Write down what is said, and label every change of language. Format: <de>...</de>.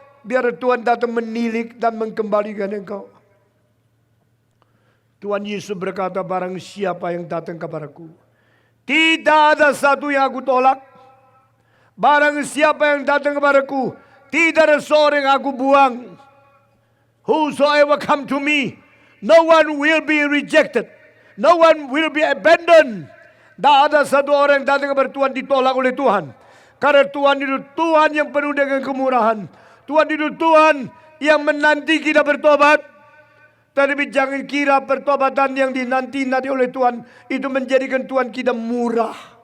<id>Biar Tuhan datang menilik dan mengembalikan engkau. Tuhan Yesus berkata, barang siapa yang datang kepadaku, tidak ada satu yang aku tolak. Barang siapa yang datang kepadaku, tidak ada seorang yang aku buang.</id> <en>Whosoever come to me, no one will be rejected. No one will be abandoned.</en> <id>Tidak ada satu orang yang datang kepada Tuhan ditolak oleh Tuhan. Karena Tuhan itu Tuhan yang penuh dengan kemurahan. Tuhan itu Tuhan yang menanti kita bertobat. Tetapi jangan kira pertobatan yang dinanti-nanti oleh Tuhan itu menjadikan Tuhan kita murah.</id>